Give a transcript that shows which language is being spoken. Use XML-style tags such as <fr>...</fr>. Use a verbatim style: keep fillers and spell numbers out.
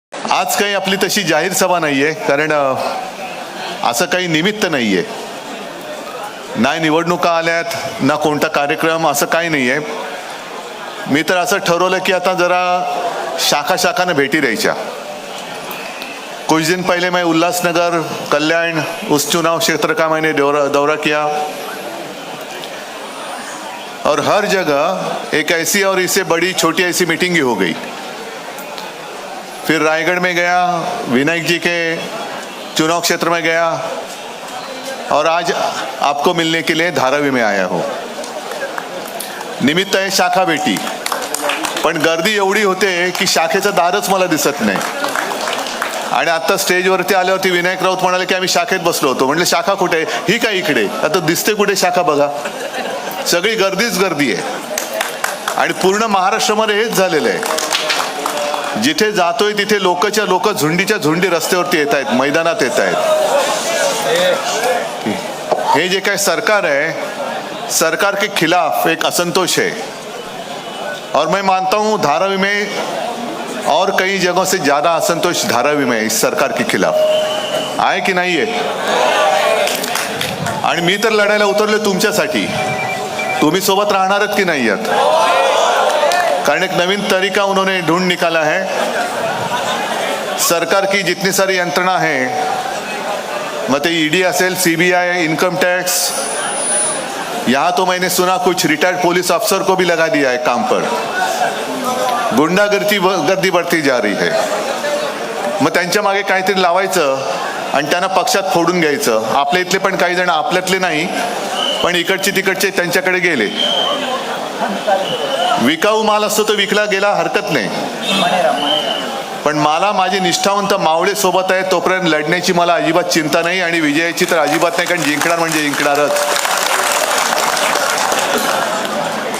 <mr>आज काही आपली तशी जाहीर सभा नाही आहे, कारण असं काही निमित्त नाही आहे, नाही निवडणुका आल्यात ना कोणता कार्यक्रम, असं काही नाही आहे. मी तर असं ठरवलं की आता जरा शाखा शाखानं भेटी द्यायच्या.</mr> <hi>कुछ दिन पहले मैं उल्लासनगर, कल्याण, उस चुनाव क्षेत्र का मैंने दौरा दौरा किया और हर जगह एक ऐसी और इससे बड़ी छोटी ऐसी मीटिंग ही हो गई. फिर रायगढ़ में गया, विनायक जी के चुनाव क्षेत्र में गया और आज आपको मिलने के लिए धारावी में आया हो.</hi> <mr>निमित्त आहे शाखा भेटी, पण गर्दी एवढी होते की शाखेचं दारच मला दिसत नाही. आणि आत्ता स्टेजवरती आल्यावरती विनायक राऊत म्हणाले की आम्ही शाखेत बसलो होतो. म्हटलं शाखा कुठे आहे? ही काय इकडे? आता दिसते कुठे शाखा? बघा, सगळी गर्दीच गर्दी आहे. आणि पूर्ण महाराष्ट्रामध्ये हेच झालेलं आहे. जिथे जातोय तिथे लोकच्या लोक झुंडीच्या झुंडी रस्त्यावरती येत आहेत, मैदानात येत आहेत. हे जे काय सरकार आहे,</mr> <hi>सरकार के खिलाफ एक असंतोष है और मैं मानता हूँ धारावी में और कई जगहों से ज्यादा असंतोष धारावी में इस सरकार के खिलाफ</hi> <mr>आहे की नाही आहे. आणि मी तर लढायला उतरलो तुमच्यासाठी. तुम्ही सोबत राहणारच की नाही आहात?</mr> <hi>कारण एक नवीन तरीका उन्होंने ढूंढ निकाला है. सरकार की जितनी सारी यंत्रणा है, मत ईडी असेल, सीबीआई, इनकम टैक्स, यहाँ तो मैंने सुना कुछ रिटायर्ड पुलिस अफसर को भी लगा दिया है काम पर. गुंडागर्दी गर्दी बढ़ती जा रही है.</hi> <mr>मग त्यांच्या मागे काहीतरी लावायचं आणि त्यांना पक्षात फोडून घ्यायचं. आपल्या इथले पण काही जण, आपल्यातले नाही पण इकडचे तिकडचे, त्यांच्याकडे गेले. विकाऊ माल असतो तो विकला गेला हरकत नाही, पण मला माझे निष्ठावंत मावळे सोबत आहे तोपर्यंत लढण्याची मला अजिबात चिंता नाही आणि विजयाची तर अजिबात नाही, कारण जिंकणार म्हणजे जिंकणारच.</mr>